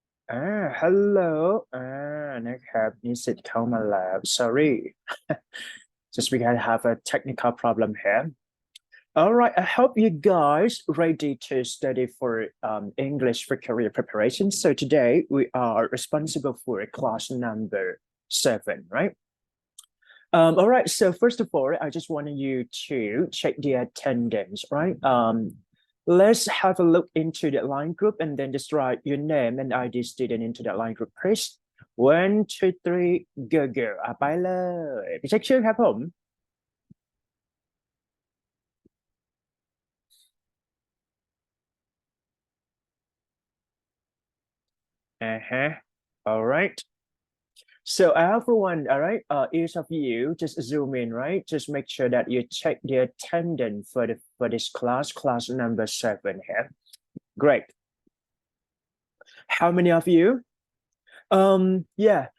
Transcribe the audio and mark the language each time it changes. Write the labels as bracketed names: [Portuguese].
[English] Hello [Thai] นะครับนิสิตเข้ามาแล้ว [English] sorry just we can have a technical problem here. All right, I hope you guys ready to study for English for career preparation. So today we are responsible for class number 7, right? All right, so first of all, I just want you to check the attendance, right? Let's have a look into the line group and then just write your name and ID student into that line group, please. 1, 2, 3, go go [Thai] ไปเลยไปเช็คชื่อครับผม [English] all right. So everyone, all right, each of you just zoom in, right? Just make sure that you check the attendance for this class number 7 here. Great. How many of you? Yeah.